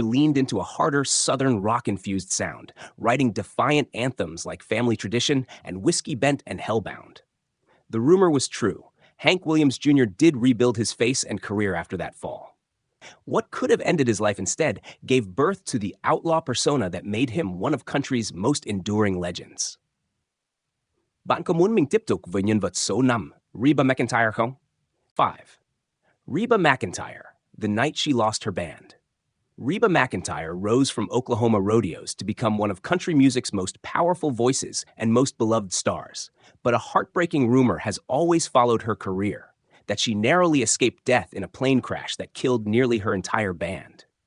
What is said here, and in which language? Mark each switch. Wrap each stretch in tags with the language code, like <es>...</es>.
<en>leaned into a harder Southern rock-infused sound, writing defiant anthems like Family Tradition and Whiskey Bent and Hellbound. The rumor was true. Hank Williams Jr. did rebuild his face and career after that fall. What could have ended his life instead gave birth to the outlaw persona that made him one of country's most enduring legends.</en> <vi>Bạn có muốn mình tiếp tục với nhân vật số 5, Reba McEntire không? 5.</vi> <en>Reba McEntire, the night she lost her band. Reba McEntire rose from Oklahoma rodeos to become one of country music's most powerful voices and most beloved stars. But a heartbreaking rumor has always followed her career: that she narrowly escaped death in a plane crash that killed nearly her entire band.</en>